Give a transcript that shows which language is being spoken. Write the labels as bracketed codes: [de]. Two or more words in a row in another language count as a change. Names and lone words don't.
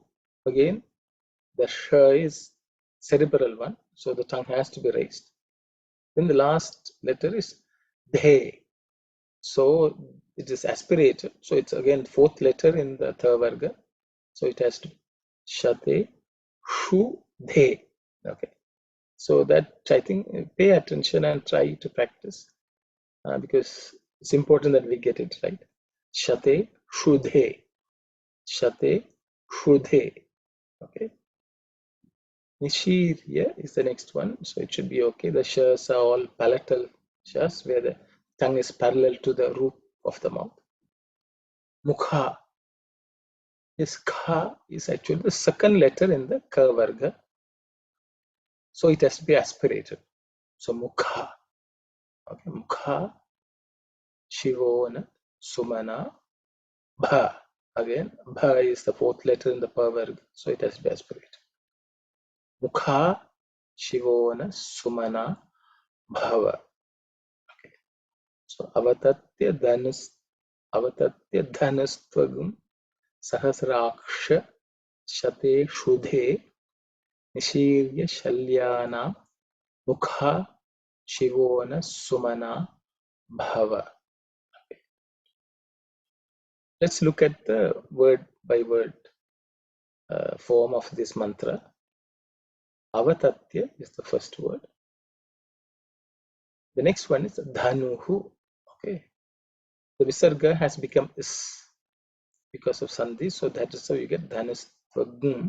[en] Again, the sh is cerebral one, so the tongue has to be raised. Then the last letter is de. So it is aspirated. So it's again fourth letter in the tha varga. So it has to [sa] shate, shu, de. [en] Okay. So that, I think, pay attention and try to practice, because it's important that we get it right. [sa] Shate, shu, de. Shate, shu, de. [en] Okay. Nishirya is the next one. So it should be okay. The shas are all palatal shas, where the tongue is parallel to the roof of the mouth. [sa] Mukha. [en] This kha is actually the second letter in the ka varga. So it has to be aspirated. So mukha. [sa] Okay, mukha, shivona, sumana, bha. [en] Again, bha is the fourth letter in the pa varga, so it has to be aspirated. [sa] Mukha, shivona, sumana, bhava. [en] Okay. [sa] So avatatya dhanustvagum sahasraksha shate shudhe nishirya shalyana mukha shivona sumana bhava. [en] Okay. Let's look at the word by word form of this mantra. Avatatya is the first word. The next one is dhanuhu. Okay, the visarga has become is because of sandhi, so that is how you get dhanustvagum.